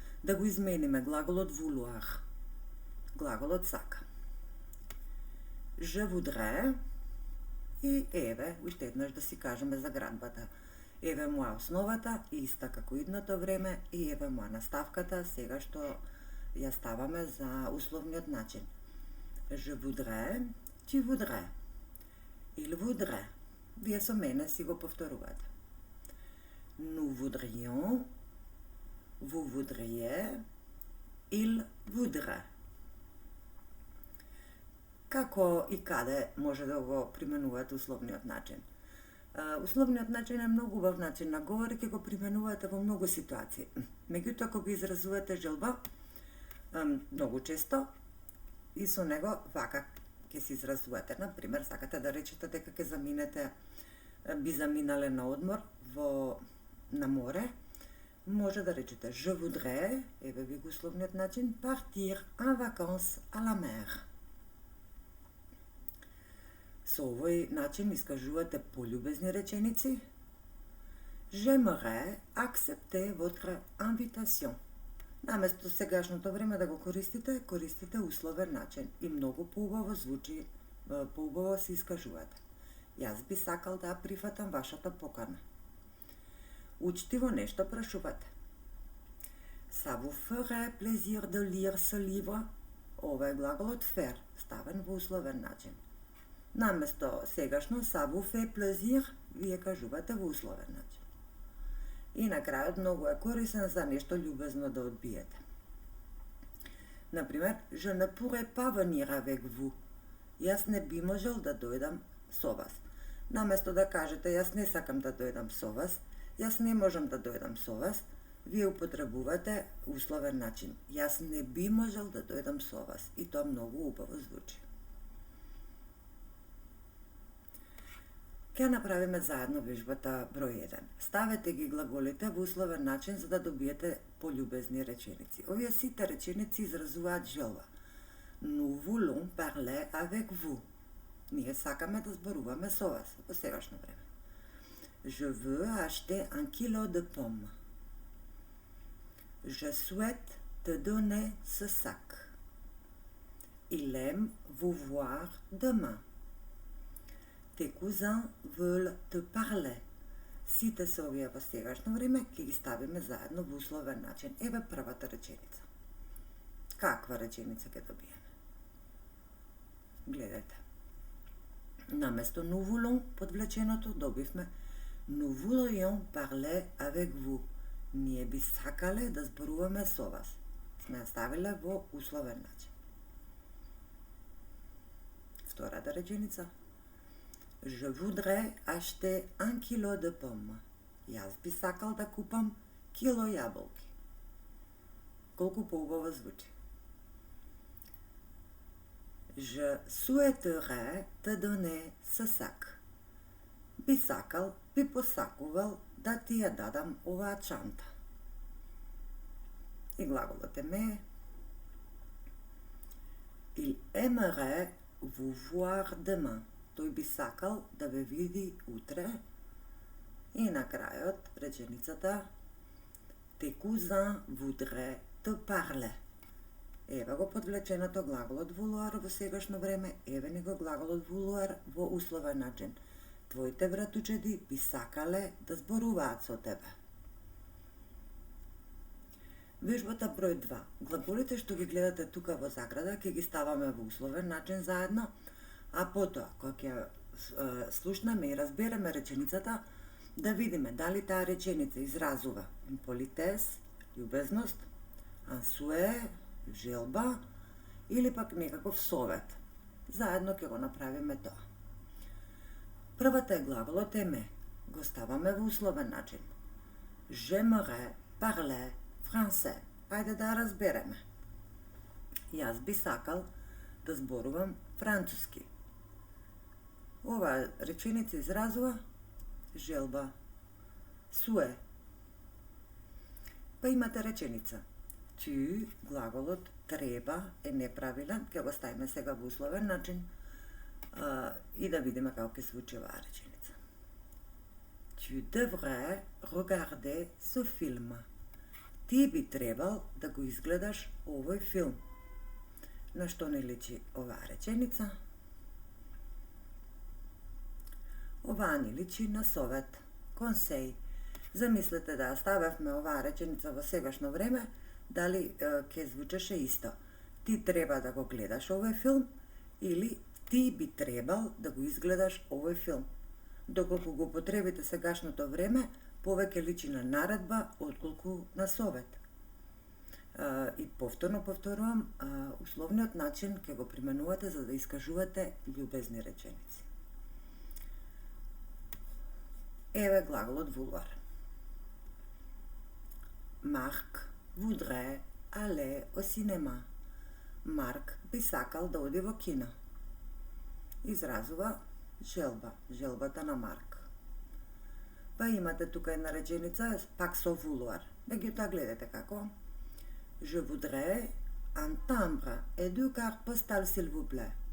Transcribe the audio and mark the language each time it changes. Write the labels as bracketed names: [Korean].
[Macedonian] Да го измениме глаголот vouloir. Глаголот сака. [French] Je voudrais [Macedonian] и еве, уште еднаш да си кажеме за градбата. Еве моја основата, иста како идното време, и еве моја наставката, сега што ја ставаме за условниот начин. [French] Je voudrais, tu voudrais. Il voudrait. [Macedonian] Вие со мене си го повторувате. [French] Nous voudrions, vous voudriez, il voudrait. [Macedonian] Како и каде може да го применувате условниот начин? Условниот начин е многу убав начин на говор и ќе го применувате во многу ситуации. Меѓутоа, кога изразувате желба, многу често, и со него вака ќе се изразувате. Например, сакате да речете дека ќе заминете, би заминале на одмор на море, може да речете [French] je voudrais, [Macedonian] еве ви го условниот начин, [French] partir en vacances à la mer. [Macedonian] Со овој начин искажувате полюбезни реченици. [French] J'aimerais accepter votre invitation. [Macedonian] Наместо сегашното време да го користите, користите условен начин и многу поубаво звучи, поубаво се искажувате. Јас би сакал да прифатам вашата покана. Учтиво нешто прашувате. [French] Ça vous ferait plaisir de lire ce livre? [Macedonian] Ова е глаголот faire, ставен во условен начин. Наместо сегашно [French] ça vous fait plaisir, [Macedonian] вие кажувате во условен начин. И на крајот многу е корисен за нешто љубезно да одбиете. [French] Например, je ne pourrais pas venir avec vous. [Macedonian] Јас не би можел да дојдам со вас. Наместо да кажете јас не сакам да дојдам со вас, јас не можам да дојдам со вас, вие употребувате условен начин. Јас не би можел да дојдам со вас. И тоа многу убаво звучи. Ќе направиме заедно вежбата број 1. Ставете ги глаголите во условен начин за да добиете полюбезни реченици. Овие сите реченици изразуваат желба. [French] Nous voulons parler avec vous. [Macedonian] Ние сакаме да зборуваме со вас во сегашно време. [French] Je veux acheter un kilo de pommes. Je souhaite te donner ce sac. Il aime vous voir demain. Tes cousins veulent te parler. [Macedonian] Сите се овие во сегашно време ќе ги ставиме заедно во условен начин. Еве првата реченица. Каква реченица ќе добиеме? Гледате. [French] Наместо nous voulons [Macedonian] подвлеченото добивме [French] nous voudrions parler avec vous. [Macedonian] Ние би сакале да зборуваме со вас. Сме ја ставиле во условен начин. Втората реченица. [French] Je voudrais acheter 1 kilo de pommes. [Macedonian] Јас би сакал да купам кило јаболки. Колку поубаво звучи. [French] Je souhaiterais te donner ce sac. [Macedonian] Би сакал, би посакувал да ти ја дадам оваа чанта. И глаголот е [French] Il aimerait vous voir demain. [Macedonian] Тој би сакал да ве види утре. И на крајот реченицата [French] Tes cousins voudraient te parler. [Macedonian] Еве го подвлеченото глаголот vouloir во сегашно време, еве ни го глаголот vouloir во условен начин. Твоите вратучеди би сакале да зборуваат со тебе. Вежбата број 2. Глаголите што ги гледате тука во заграда ќе ги ставаме во условен начин заедно, а потоа кога ќе слушнеме и разбереме реченицата, да видиме дали таа реченица изразува политес, љубезност, ансуе, желба или пак некаков совет. Заедно ќе го направиме тоа. Првата е глаголот еме. Го ставаме во условен начин. [French] J'aimerais parler français. [Macedonian] Ајде да разбереме. Јас би сакал да зборувам француски. Ова реченица изразува желба, суе. Па имате реченица. Tu, глаголот треба е неправилен, ќе го ставиме сега во условен начин и да видиме како ќе звучи оваа реченица. [French] Tu devrais regarder ce film. [Macedonian] Ти би требал да го изгледаш овој филм. На што не личи оваа реченица? Оваа ни личи на совет, консеј. Замислете да ставевме оваа реченица во сегашно време, дали ќе звучеше исто. Ти треба да го гледаш овој филм или ти би требал да го изгледаш овој филм. Доколку го потребите сегашното време, повеќе личи на наредба отколку на совет. И повторувам, условниот начин ќе го применувате за да искажувате љубезни реченици. Еве глаголот vouloir. [French] Марк voudrait aller au cinéma. [Macedonian] Марк би сакал да оди во кино. Изразува желба, желбата на Марк. Па имате тука една реченица, пак со vouloir. Меѓутоа гледате како. [French] Je voudrais un timbre et 2 cartes postales s'il vous plaît.